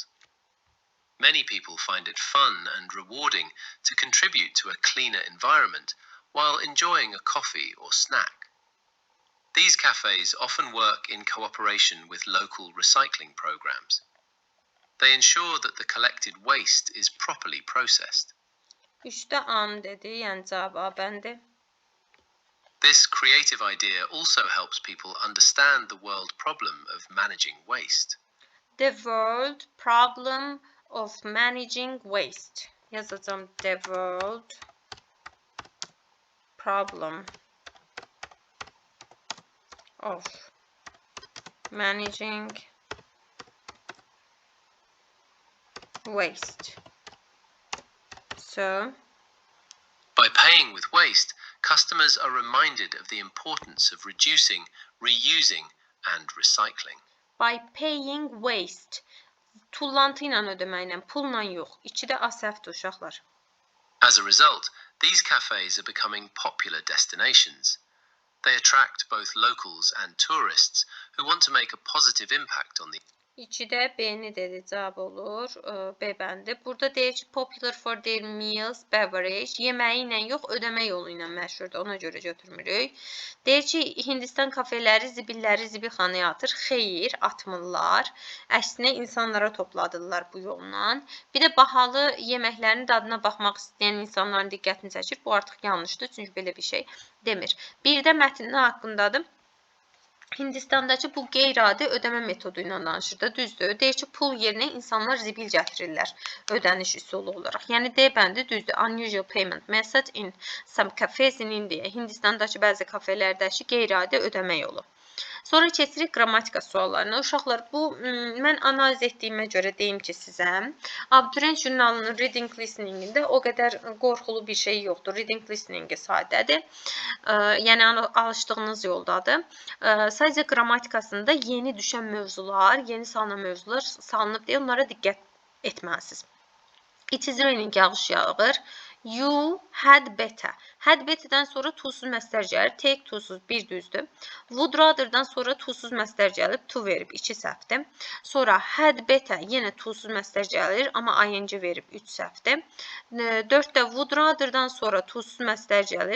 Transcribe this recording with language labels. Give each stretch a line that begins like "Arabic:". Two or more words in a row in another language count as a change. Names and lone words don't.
English: Many people find it fun and rewarding to contribute to a cleaner environment while enjoying a coffee or snack. These cafes often work in cooperation with local recycling programs. They ensure that the collected waste is properly processed.
Azerbaijani: Üçdə am dedi, yəni cavab A bəndi.
English: This creative idea also helps people understand the world problem of managing waste. The world problem of managing waste. Yazacağım, the world problem of managing waste. So, by paying with waste, customers are reminded of the importance of reducing, reusing, and recycling. By paying waste.
Azerbaijani: Tullantı ilə ödəməklə, pulla yox. İkidə A səhvdir uşaqlar.
English: As a result, these cafes are becoming popular destinations. They attract both locals and tourists who want to make a positive impact on the
Azerbaijani: 2'də B-ni dedi, cavab olur. B bəndi. Burada deyir ki,
English: popular for their meals, beverage.
Azerbaijani: Yeməyi ilə yox, ödəmə yolu ilə məşhurdur. Ona görə götürmürük. Deyir ki, Hindistan kafeləri zibilləri zibilxanaya atır. Xeyr, atmırlar. Əksinə insanlara topladılar bu yolla. Bir də bahalı yeməklərin dadına baxmaq istəyən insanların diqqətini çəkir. Bu artıq yanlışdır, çünki belə bir şey demir. Bir də mətnin haqqındadır. Hindistandakı bu qeyri-adi ödəmə metodu ilə danışır da, düzdür. Deyir ki, pul yerinə insanlar zibil gətirirlər ödəniş üsulu olaraq. Yəni D bəndi düzdür.
English: Unusual payment method in some cafes in India.
Azerbaijani: Hindistandakı bəzi kafelərdəki qeyri-adi ödəmə yolu. Sonra keçirik qrammatika suallarına. Uşaqlar, bu mən analiz etdiyimə görə deyim ki sizə, abituriyent jurnalının
English: reading listeningində
Azerbaijani: o qədər qorxulu bir şey yoxdur.
English: Reading listeningi
Azerbaijani: sadədir. Yəni alışdığınız yoldadır. Sadəcə qrammatikasında yeni düşən mövzular, yeni salınan mövzular salınıb deyə onlara diqqət etməlisiniz.
English: It is raining,
Azerbaijani: yağış yağır.
English: You had better. Had better'dan
Azerbaijani: sonra to'suz məstər gəlir. Take to'suz, bir düzdür.
English: Would rather'dan
Azerbaijani: sonra to'suz məstər gəlib. To verib, 2 səhvdir. Sonra
English: had better,
Azerbaijani: yenə to'suz məstər gəlir. Amma ing verib, 3 səhvdir. 4-də
English: would rather'dan
Azerbaijani: sonra to'suz məstər gəlir.